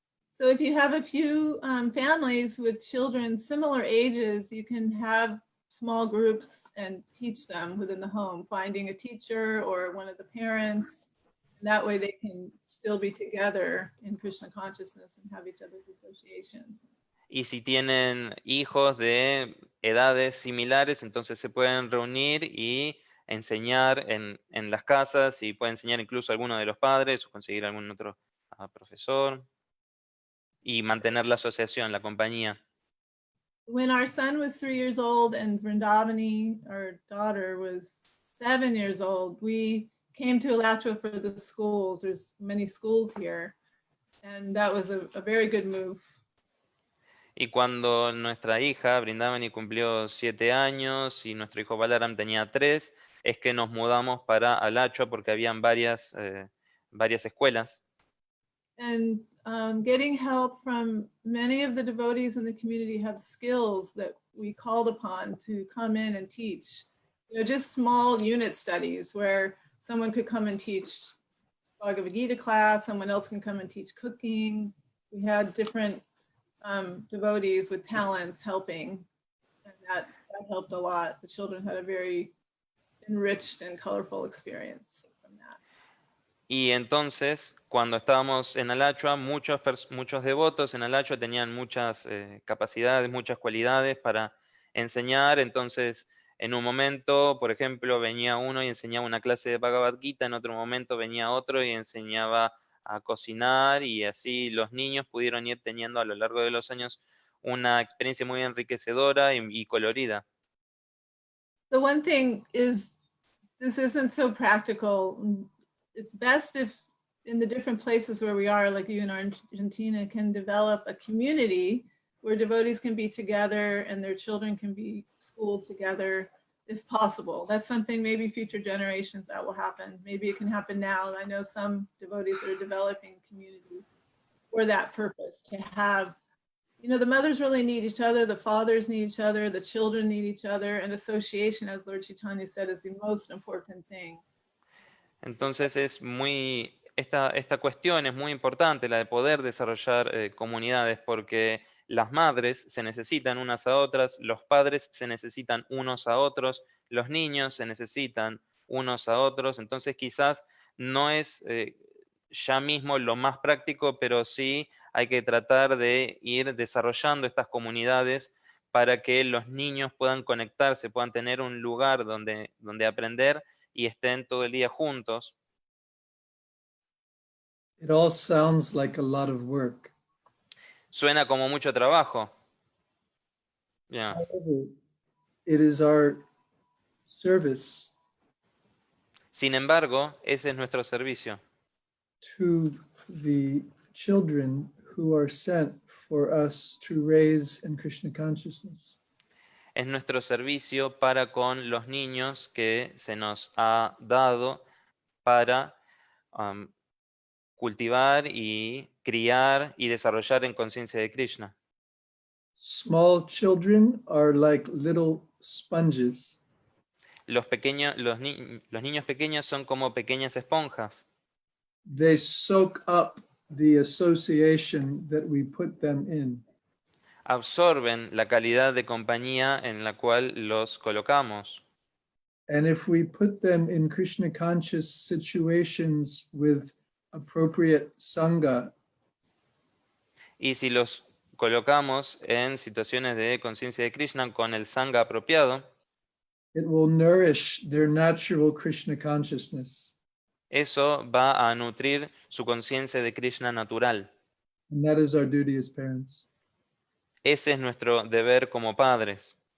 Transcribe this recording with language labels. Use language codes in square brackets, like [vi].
[en] So if you have a few families with children similar ages, you can have small groups and teach them within the home, finding a teacher or one of the parents. And that way they can still be together in Krishna consciousness and have each other's association. [es] Y si tienen hijos de edades similares, entonces se pueden reunir y enseñar en las casas, y pueden enseñar incluso a alguno de los padres o conseguir algún otro profesor y mantener la asociación, la compañía. [en] When our son was 3 years old and Vrindavani, our daughter, was 7 years old, we came to Alachua for the schools. There's many schools here, and that was a very good move. [es] Y cuando nuestra hija Vrindavani cumplió 7 años y nuestro hijo Balaram tenía 3, es que nos mudamos para Alachua porque habían varias escuelas. [en] And getting help from many of the devotees in the community have skills that we called upon to come in and teach. Just small unit studies where someone could come and teach Bhagavad Gita class, someone else can come and teach cooking. We had different devotees with talents helping, and that helped a lot. The children had a very enriched and colorful experience from that. [es] Y entonces, cuando estábamos en Alachua, muchos devotos en Alachua tenían muchas capacidades, muchas cualidades para enseñar. Entonces, en un momento, por ejemplo, venía uno y enseñaba una clase de Bhagavad Gita, en otro momento venía otro y enseñaba a cocinar, y así los niños pudieron ir teniendo a lo largo de los años una experiencia muy enriquecedora y colorida. [en] The one thing is, this isn't so practical. It's best if in the different places where we are, like you in Argentina, can develop a community where devotees can be together and their children can be schooled together if possible. That's something maybe future generations that will happen. Maybe it can happen now. I know some devotees that are developing communities for that purpose, to have, you know, the mothers really need each other, the fathers need each other, the children need each other, and association, as Lord Chaitanya said, is the most important thing. [es] Entonces esta cuestión es muy importante, la de poder desarrollar comunidades, porque las madres se necesitan unas a otras, los padres se necesitan unos a otros, los niños se necesitan unos a otros. Entonces quizás no es ya mismo lo más práctico, pero sí hay que tratar de ir desarrollando estas comunidades para que los niños puedan conectarse, puedan tener un lugar donde aprender y estén todo el día juntos. [en] It all sounds like a lot of work. [es] Suena como mucho trabajo. [en] Yeah. However, it is our service [es] Sin embargo, ese es nuestro servicio [en] to the children who are sent for us to raise in Krishna consciousness. [es] es nuestro servicio para con los niños que se nos ha dado para cultivar y criar y desarrollar en conciencia de Krishna. [en] Small children are like little sponges. [es] Los niños pequeños son como pequeñas esponjas. [en] They soak up the association that we put them in. [es] Absorben la calidad de compañía en la cual los colocamos. [en] And if we put them in Krishna conscious situations with appropriate sangha, [es] Y si los colocamos en situaciones de conciencia de Krishna con el sangha apropiado, [en] it will nourish their natural Krishna consciousness. [es] eso va a nutrir su conciencia de Krishna natural. [en] And that is our duty as parents. [es] Ese es nuestro deber como padres.